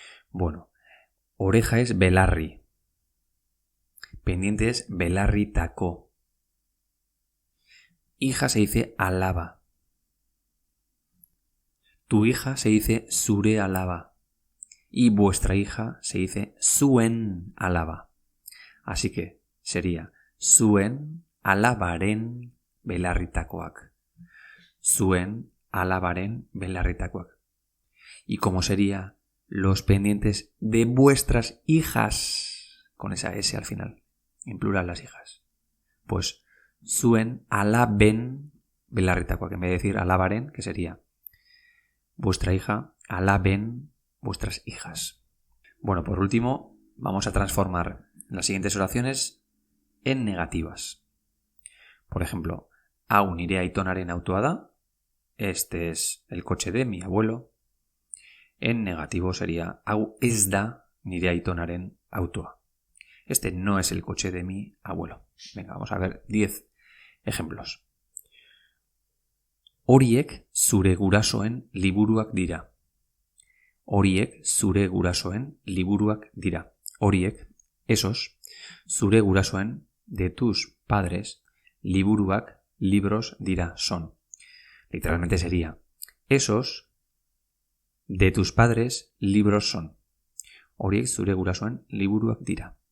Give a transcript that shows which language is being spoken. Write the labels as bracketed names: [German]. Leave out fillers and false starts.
[Spanish] Bueno, oreja es belarri. Pendiente es belarri taco. Hija se dice alaba. Tu hija se dice [Basque] zure alaba. [Spanish] Y vuestra hija se dice [Basque] zuen alaba. [Spanish] Así que sería [Basque] zuen alabaren belarritakoak. Zuen alabaren belarritakoak. [Spanish] ¿Y cómo sería los pendientes de vuestras hijas? Con esa S al final. En plural las hijas. [Basque] Pues zuen alaben belarritakoak. [Spanish] En vez de decir alabaren, que sería vuestra hija, alaben vuestras hijas. Bueno, por último, vamos a transformar las siguientes oraciones en negativas. Por ejemplo, [Basque] hau nire aitonaren autoa da, [Spanish] este es el coche de mi abuelo. En negativo sería [Basque] hau ez da nire aitonaren autoa. [Spanish] Este no es el coche de mi abuelo. Venga, vamos a ver 10 ejemplos. [Basque] Horiek zure gurasoen liburuak dira. Horiek zure gurasoen liburuak dira. Horiek, [Spanish] esos, [Basque] zure gurasoen, [Spanish] de tus padres, [Basque] liburuak, [Spanish] libros [Basque] dira, [Spanish] son. Literalmente sería, esos, de tus padres, libros son. [Basque] Horiek zure gurasoen liburuak dira.